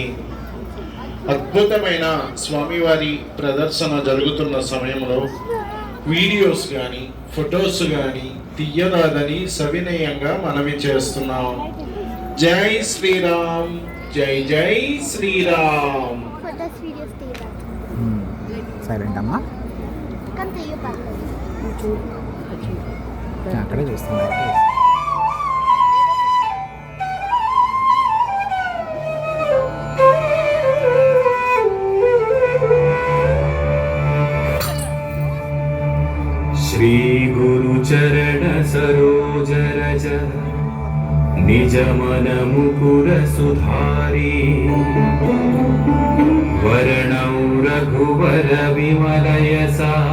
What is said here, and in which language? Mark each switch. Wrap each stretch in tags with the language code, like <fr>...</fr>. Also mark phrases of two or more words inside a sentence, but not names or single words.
<te>అద్భుతమైన స్వామివారి ప్రదర్శన జరుగుతున్న సమయంలో వీడియోస్ కానీ ఫొటోస్ కానీ తీయరాదని సవినయంగా మనవి చేస్తున్నాం. జై శ్రీరామ్, జై జై శ్రీరామ్. సైలెంట్ అమ్మా, అక్కడే చూస్తున్నా.</te> <awa>श्री गुरु चरण सरोज रज निज मन मुकुर सुधारी वर्णौ रघुवर विमल यसा</awa>